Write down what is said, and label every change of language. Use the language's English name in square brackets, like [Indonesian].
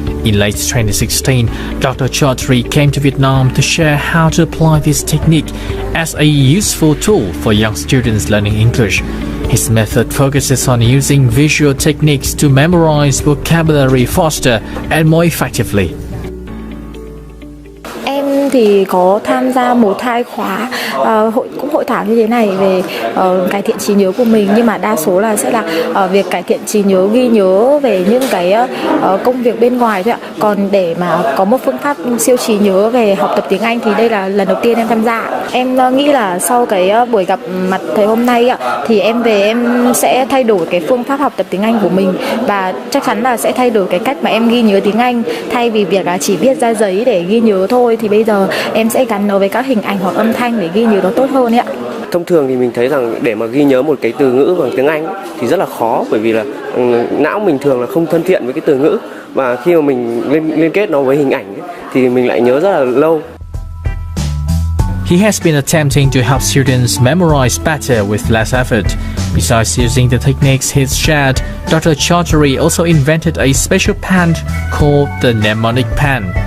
[English] In late 2016, Dr. Chowdhury came to Vietnam to share how to apply this technique as a useful tool for young students learning English. His method focuses on using visual techniques to memorize vocabulary faster and more effectively. [Vietnamese] Em em thì có tham gia 1-2 khóa hội thảo như thế này về cải thiện trí nhớ của mình, nhưng mà đa số là sẽ là việc cải thiện trí nhớ, ghi nhớ về những cái công việc bên ngoài thôi ạ. Còn để mà có một phương pháp siêu trí nhớ về học tập tiếng Anh thì đây là lần đầu tiên em tham gia. Em nghĩ là sau cái buổi gặp mặt thầy hôm nay ạ, thì em về em sẽ thay đổi cái phương pháp học tập tiếng Anh của mình, và chắc chắn là sẽ thay đổi cái cách mà em ghi nhớ tiếng Anh. Thay vì việc là chỉ viết ra giấy để ghi nhớ thôi, thì bây giờ em sẽ gắn nó với các hình ảnh hoặc âm thanh để ghi nhớ nó tốt hơn ấy ạ. Thông thường thì mình thấy rằng để mà ghi nhớ một cái từ ngữ bằng tiếng Anh thì rất là khó, bởi vì là não mình thường là không thân thiện với cái từ ngữ, và khi mà mình liên kết nó với hình ảnh ấy, thì mình lại nhớ rất là lâu. [English] He has been attempting to help students memorize better with less effort. Besides using the techniques he's shared, Dr. Chowdhury also invented a special pen called the mnemonic pen.